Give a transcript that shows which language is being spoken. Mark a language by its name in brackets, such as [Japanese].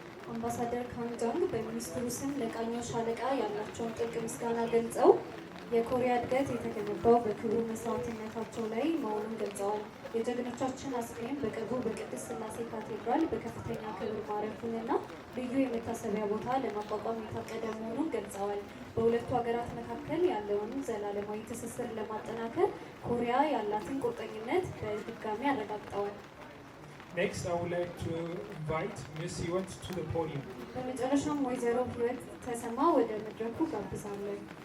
[Amharic] አምባሳደር ካንጃንግ በሚኒስትሩ ስም ለቃኘው ሻለቃ ያላቸውን ጥልቅ ምስጋና ገልጸው የኮሪያ እድገት የተገነባው በክቡር መስዋዕትነታቸው ላይ መሆኑን ገልጸዋል። የጀግኖቻችን አስክሬን በቅርቡ በቅድስት ሥላሴ ካቴድራል በከፍተኛ ክብር ማረፉንና ልዩ የመታሰቢያ ቦታ ለማቋቋም የታቀደ መሆኑን ገልጸዋል። በሁለቱ ሀገራት መካከል ያለውን ዘላለማዊ ትስስር ለማጠናከር ኮሪያ ያላትን ቁርጠኝነት በድጋሚ አረጋግጠዋል። [English] Next, I would like to invite Ms. Hewett to the podium. [Amharic] በመጨረሻም ወይዘሮ ህይወት ተሰማ ወደ መድረኩ ጋብዛለሁ።